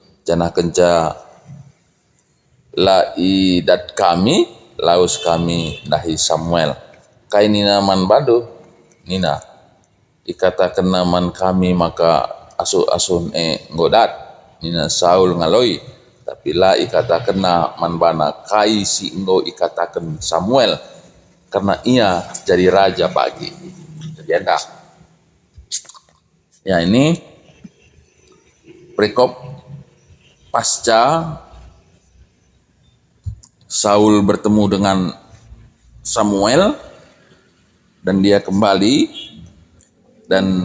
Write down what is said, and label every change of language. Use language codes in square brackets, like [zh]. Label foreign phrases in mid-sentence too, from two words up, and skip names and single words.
[btx] Janah kenca la idat kami laus kami dahi Samuel kai nina man badu nina ikatakan naman kami maka asun ngodat nina Saul ngaloi tapi la ikatakan man bana kai si enggo ikatakan Samuel karena ia jadi raja pagi. [id] Jadi anda ya ini perikop pasca Saul bertemu dengan Samuel dan dia kembali, dan